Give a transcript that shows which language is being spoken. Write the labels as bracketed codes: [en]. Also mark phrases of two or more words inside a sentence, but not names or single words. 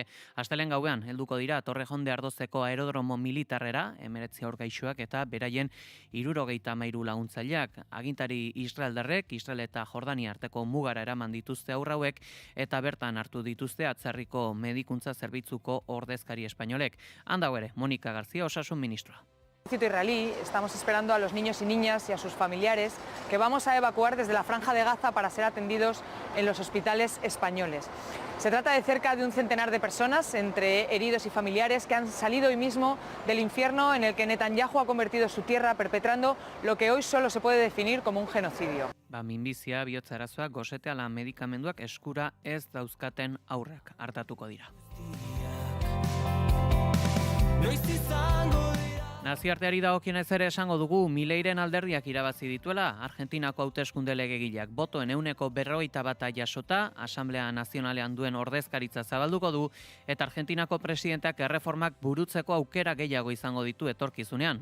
[eu] Astelehen gauean helduko dira Torrejonde Ardozeko aerodromo militarrera 19 aur gaixoak eta beraien 73 laguntzaileak. Agintari israeldarrek Israel eta Jordania arteko mugara eraman dituzte aurra hauek eta bertan hartu dituzte atzerriko medikuntza zerbitzuko ordezkari espainolek. Handau ere, Monika García, Osasun ministroa. [es] Israelí, estamos esperando a los niños y niñas y a sus familiares que vamos a evacuar desde la Franja de Gaza para ser atendidos en los hospitales españoles. Se trata de cerca de un centenar de personas, entre heridos y familiares, que han salido hoy mismo del infierno en el que Netanyahu ha convertido su tierra, perpetrando lo que hoy solo se puede definir como un genocidio. [eu] Minbizia, bihotza arazoak, gosete ala medikamenduak eskura ez dauzkaten aurrak hartatuko dira. Nazioarteari dagokionez ere esango dugu Mileiren alderdiak irabazi dituela Argentinako hauteskunde legegileak botoen 51% jasota, Asamblea Nazionalean duen ordezkaritza zabalduko du eta Argentinako presidenteak erreformak burutzeko aukera gehiago izango ditu etorkizunean.